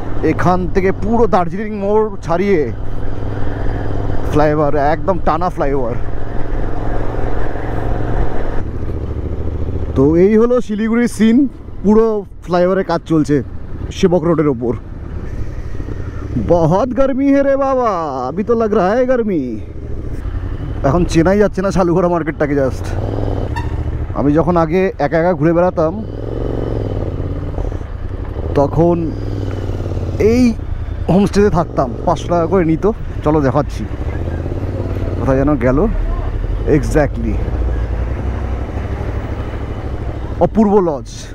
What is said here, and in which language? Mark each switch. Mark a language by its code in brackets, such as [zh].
[bn] এখান থেকে পুরো দার্জিলিং মোড় ছাড়িয়ে ফ্লাইওভার, একদম টানা ফ্লাইওভার। তো এই হলো শিলিগুড়ির সিন, পুরো ফ্লাইওভারের কাজ চলছে সেবক রোডের ওপর। [hi] बहुत गर्मी है रे बाबा, अभी तो लग रहा है गर्मी। [bn] এখন চেনাই যাচ্ছে না শালুগড়া মার্কেটটাকে জাস্ট। আমি যখন আগে একা একা ঘুরে বেড়াতাম তখন এই হোমস্টেতে থাকতাম, 500 টাকা করে নিত। চলো দেখাচ্ছি, কোথায় যেন গেল এক্স্যাক্টলি, অপূর্ব লজ।